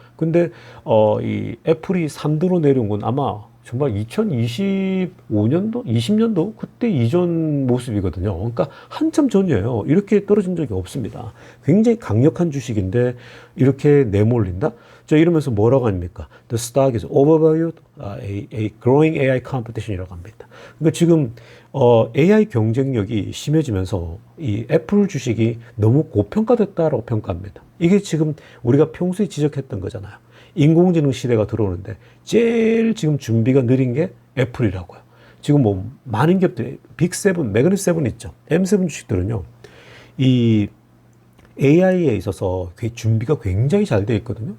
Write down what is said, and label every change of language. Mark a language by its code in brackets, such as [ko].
[ko] 근데 이 애플이 3등으로 내려온 건 아마 정말 2025년도, 20년도 그때 이전 모습이거든요. 그러니까 한참 전이에요. 이렇게 떨어진 적이 없습니다. 굉장히 강력한 주식인데 이렇게 내몰린다? 자, 이러면서 뭐라고 합니까? [en] The stock is overvalued, a growing AI competition이라고 합니다. [ko] 그러니까 지금 AI 경쟁력이 심해지면서 이 애플 주식이 너무 고평가됐다라고 평가합니다. 이게 지금 우리가 평소에 지적했던 거잖아요. 인공지능 시대가 들어오는데 제일 지금 준비가 느린 게 애플이라고요. 지금 뭐 많은 기업들이 빅7, 매그닛7 있죠. M7 주식들은요, 이 AI에 있어서 준비가 굉장히 잘 돼 있거든요.